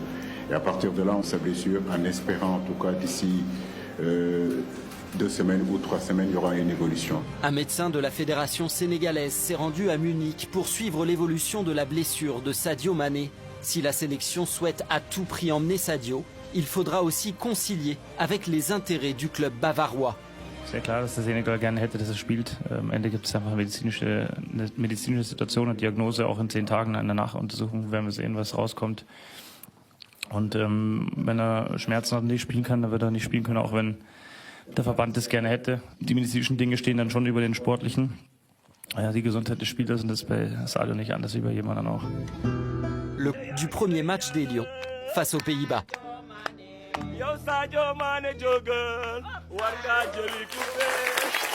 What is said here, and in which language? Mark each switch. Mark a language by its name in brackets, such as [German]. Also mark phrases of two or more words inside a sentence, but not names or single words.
[French] Et à partir de là, on sa blessure, en espérant en tout cas d'ici 2 semaines ou 3 semaines, il y aura une évolution. Un médecin de la fédération sénégalaise s'est rendu à Munich pour suivre l'évolution de la blessure de Sadio Mané. Si la sélection souhaite à tout prix emmener Sadio, il faudra aussi concilier avec les intérêts du club bavarois. [German] Sehr klar, dass der Senegal gerne hätte, dass er spielt. Am Ende gibt es einfach eine medizinische Situation und Diagnose. Auch in 10 Tagen in der Nachuntersuchung werden wir sehen, was rauskommt. Und wenn er Schmerzen hat und nicht spielen kann, dann wird er nicht spielen können, auch wenn der Verband das gerne hätte. Die medizinischen Dinge stehen dann schon über den sportlichen. Ja, die Gesundheit des Spielers und das ist bei Sadio nicht anders wie bei jemand anderen auch. [French] Du premier match des Lions face aux Pays-Bas. [Wolof] Yo Sadio Mané jógal war ngaa jëli coupe